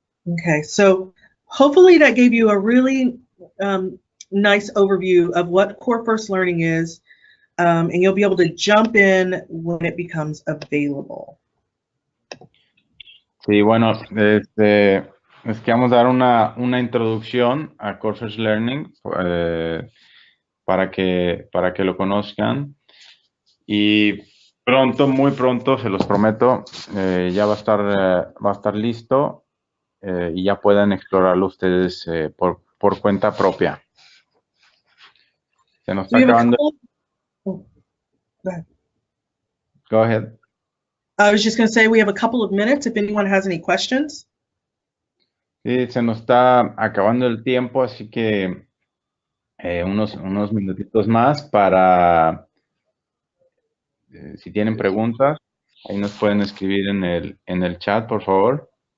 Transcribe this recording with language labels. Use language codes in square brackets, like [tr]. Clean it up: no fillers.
[en] Okay, so hopefully that gave you a really nice overview of what Core First Learning is, and you'll be able to jump in when it becomes available. [es] Sí, bueno, les queremos dar una introducción a Core First Learning para que lo conozcan, y muy pronto, se los prometo, ya va a estar listo y ya puedan explorarlo ustedes por cuenta propia. Se nos está acabando. [en] Go ahead. Go ahead. I was just going to say we have a couple of minutes if anyone has any questions. [es] Sí, se nos está acabando el tiempo, así que unos minutitos más para, si tienen preguntas, ahí nos pueden escribir en el chat, por favor.